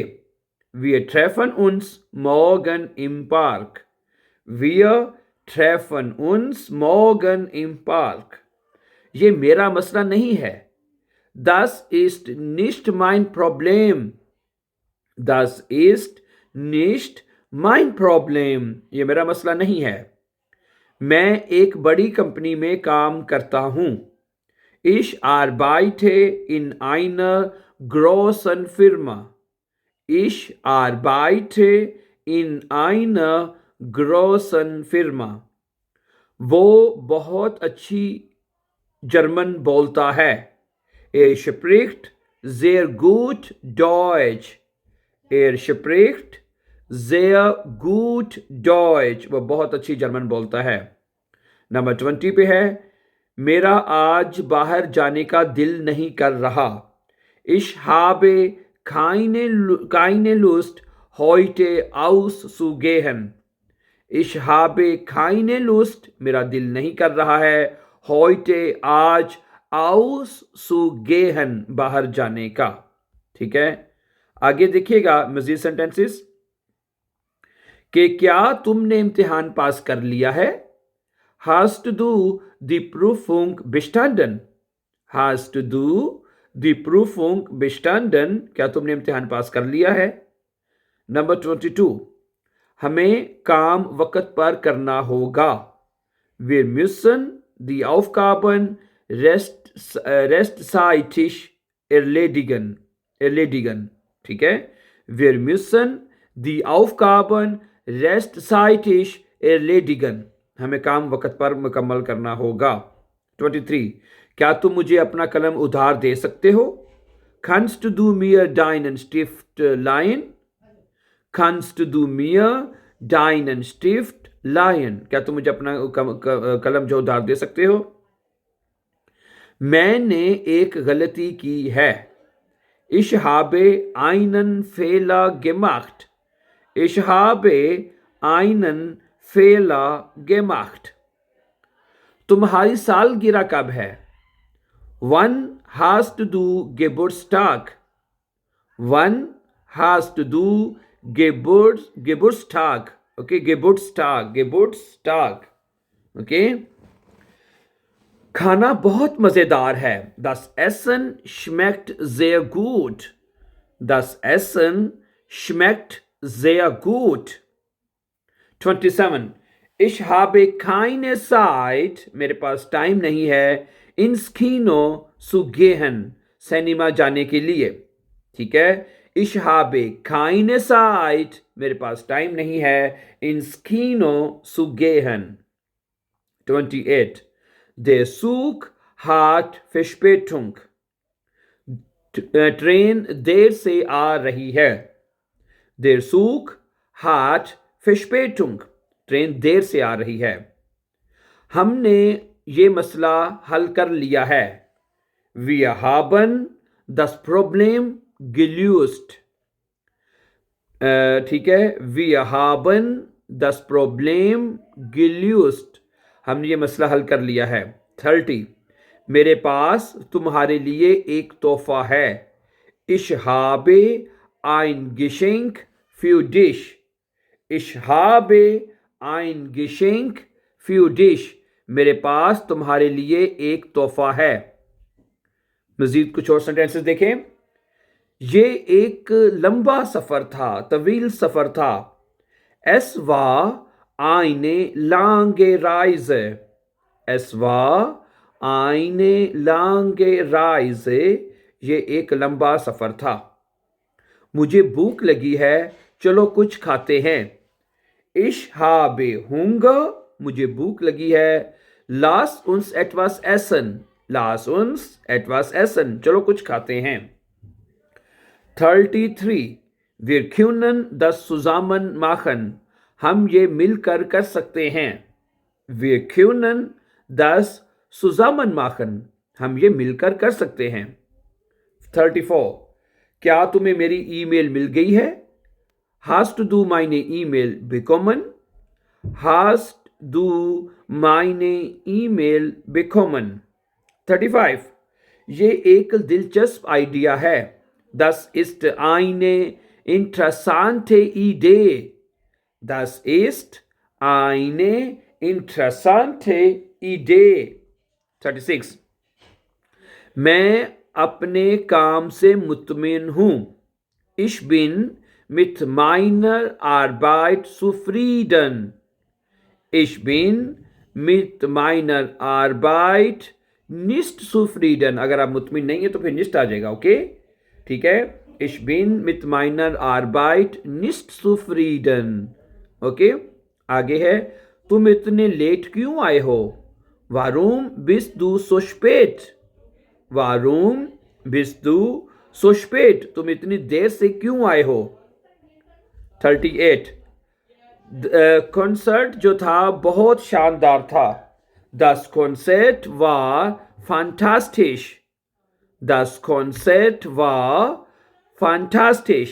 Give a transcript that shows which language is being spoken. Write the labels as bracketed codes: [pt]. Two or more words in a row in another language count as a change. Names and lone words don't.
[de] Wir treffen uns morgen im Park। Wir treffen uns morgen im Park। [ur] یہ میرا مسئلہ نہیں ہے. [de] Das ist nicht mein Problem। Das ist nicht mein Problem। [ur] یہ میرا مسئلہ نہیں ہے. میں ایک بڑی کمپنی میں کام کرتا ہوں. [de] Ich arbeite in einer großen Firma। Ich arbeite in einer großen Firma। [ur] وہ بہت اچھی جرمن بولتا ہے. [de] Er spricht sehr gut Deutsch। Er spricht sehr gut Deutsch। [ur] وہ بہت اچھی جرمن بولتا ہے۔ نمبر 20 پہ ہے، میرا آج باہر جانے کا دل نہیں کر رہا. [de] Ich habe keine Lust, heute auszugehen. Ich habe keine Lust, [ur] میرا دل نہیں کر رہا ہے، heute آج auszugehen، باہر جانے کا. ٹھیک ہے، آگے دیکھیے گا مزید سینٹینسز کہ کیا تم نے امتحان پاس کر لیا ہے. [de] Hast du die Prüfung bestanden? Hast du die Prüfung bestanden? [ur] کیا تم نے امتحان پاس کر لیا ہے۔ نمبر 22، ہمیں کام وقت پر کرنا ہوگا. [de] Wir müssen die Aufgaben restzeitig erledigen. [ur] ٹھیک ہے, [de] wir müssen die Aufgaben restzeitig erledigen. [ur] ہمیں کام وقت پر مکمل کرنا ہوگا۔ 23، کیا تم مجھے اپنا قلم ادھار دے سکتے ہو. [de] Kannst du mir deinen Stift leihen? Kannst du mir deinen Stift leihen? [ur] کیا تم مجھے اپنا قلم جو ادھار دے سکتے ہو. میں نے ایک غلطی کی ہے. [de] Ich habe einen Fehler gemacht. Ich habe einen Fehler gemacht. [ur] تمہاری سالگرہ کب ہے. [de] Wann hast du Geburtstag? Wann hast du Geburtstag? Okay, Geburtstag. Okay. [ur] کھانا بہت مزیدار ہے. [de] Das Essen schmeckt sehr gut. Das Essen schmeckt sehr gut. 27, Ich habe keine Zeit, [ur] میرے پاس ٹائم نہیں ہے, [de] ins Kino zu gehen, [ur] سنیما جانے کے لیے. ٹھیک ہے, [de] Ich habe keine Zeit, [ur] میرے پاس ٹائم نہیں ہے, [de] ins Kino zu gehen. 28, Der Zug hat Verspätung. [ur] ٹرین دیر سے آ رہی ہے. [de] Der Zug hat Verspätung. [ur] ٹرین دیر سے آ رہی ہے. ہم نے یہ مسئلہ حل کر لیا ہے. [de] Wir haben das Problem gelöst. [ur] ٹھیک ہے, [de] Wir haben das Problem gelöst. [ur] ہم نے یہ مسئلہ حل کر لیا ہے۔ 30، میرے پاس تمہارے لیے ایک تحفہ ہے. [de] Ich habe ein Geschenk für dich. Ich habe ein Geschenk für dich. [ur] میرے پاس تمہارے لیے ایک تحفہ ہے. مزید کچھ اور سینٹینسز دیکھیں۔ یہ ایک لمبا سفر تھا، طویل سفر تھا. [de] Es war eine lange Reise. Es war eine lange Reise. [ur] یہ ایک لمبا سفر تھا. مجھے بھوک لگی ہے، چلو کچھ کھاتے ہیں. [de] Ich habe Hunger. [ur] مجھے بھوک لگی ہے. [de] Lass uns etwas essen. Lass uns etwas essen. [ur] چلو کچھ کھاتے ہیں. 33, [de] Wir können das zusammen machen. [ur] ہم یہ مل کر کر سکتے ہیں. [de] Wir können das zusammen machen. [ur] ہم یہ مل کر کر سکتے ہیں. 34، کیا تمہیں میری ای میل مل گئی ہے. [de] Hast du meine E-Mail bekommen? Hast du meine E-Mail bekommen? [ur] 35, یہ ایک دلچسپ آئیڈیا ہے. [de] Das ist eine interessante Idee. Das ist eine interessante Idee. [ur] 36, میں اپنے کام سے مطمئن ہوں. [de] Ich bin mit meiner Arbeit zufrieden. Ich bin mit meiner Arbeit nicht zufrieden. [ur] اگر آپ مطمئن نہیں ہے تو پھر nicht آ جائے گا۔ اوکے، ٹھیک ہے. [de] Ich bin mit meiner Arbeit nicht zufrieden. [ur] اوکے، آگے ہے۔ تم اتنے لیٹ کیوں آئے ہو. [de] Warum bist du so spät? Warum bist du so spät? [ur] تم اتنی دیر سے کیوں آئے ہو۔ 38، کنسرٹ جو تھا بہت شاندار تھا. [de] Das Konzert war fantastisch. Das Konzert war fantastisch.